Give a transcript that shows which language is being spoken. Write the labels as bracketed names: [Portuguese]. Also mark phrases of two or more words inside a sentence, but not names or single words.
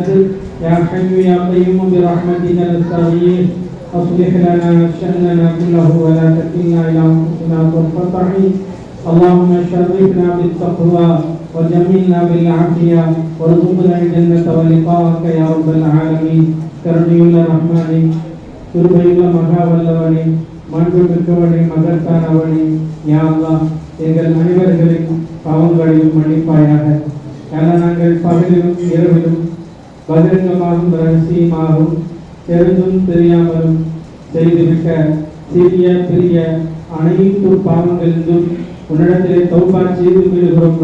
[Arabic] يا حي يا قيوم برحمتك نستغيث. أصلح لنا شأننا كله ولا تكلنا إلى أنفسنا طرفة عين. اللهم شرفنا بالتقوى وجملنا بالعافية وارزقنا الجنة ولقاءك يا رب العالمين. [Tamil] கருணையுள்ள ரஹ்மானே, கிருபையுள்ள மகாவல்லவனே, மாண்புமிக்கவனே, மகத்தானவனே, யா அல்லாஹ் எங்கள் அனைவர்களின் பாவங்களையும் மன்னிப்பாயாக. நாங்கள் பகலிலும் இரவிலும் பகிரங்கமாகவும் ரகசியமாகவும் தெரிந்தும் தெரியாமலும் செய்துவிட்ட சிறிய பெரிய அனைத்து பாவங்களிலும் உன்னிடத்திலே தௌபா செய்து விடுகிறோம்.